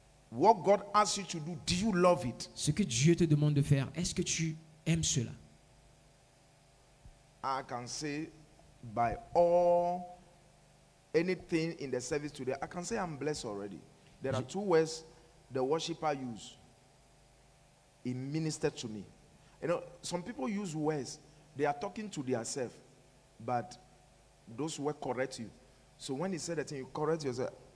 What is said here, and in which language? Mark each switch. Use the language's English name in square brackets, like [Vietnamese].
[English] What God asks you to do, do you love it? [French] Ce que Dieu te demande de faire, est-ce que tu aimes cela? [English] I can say by all anything in the service today, I can say I'm blessed already. There are two words the worshiper use. It ministered to me. You know, some people use words, they are talking to themselves, but those words correct you. So when he said that thing, you correct yourself.